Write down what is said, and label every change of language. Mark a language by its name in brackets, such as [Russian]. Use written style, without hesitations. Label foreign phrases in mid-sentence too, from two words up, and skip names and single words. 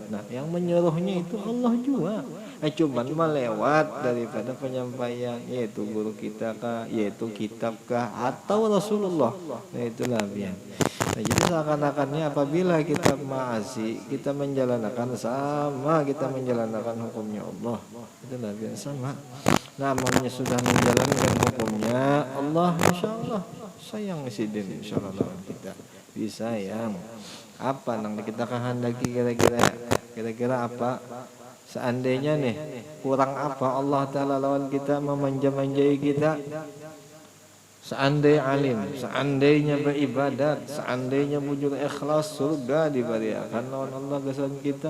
[Indonesian] Nah, yang menyuruhnya itu Allah juga. Cuman melewat daripada penyampaian, yaitu guru kita kah, yaitu kitab kah, atau Rasulullah. Nah, itulah biar. Nah, jadi seakan-akannya apabila kita maasi, kita menjalankan sama kita menjalankan hukumnya Allah. Itulah biar sama. Namanya sudah menjalankan hukumnya Allah, [Arabic] إن شاء الله [Indonesian] sayang sidin, [Arabic] إن شاء الله [Indonesian] kita disayang. Apa nang kita kehendaki kira-kira apa? Seandainya nih kurang apa Allah Ta'ala lawan kita, memanja-manjai kita. Seandainya alim, seandainya beribadat, seandainya bujur ikhlas, surga diberikan lawan Allah kesan kita.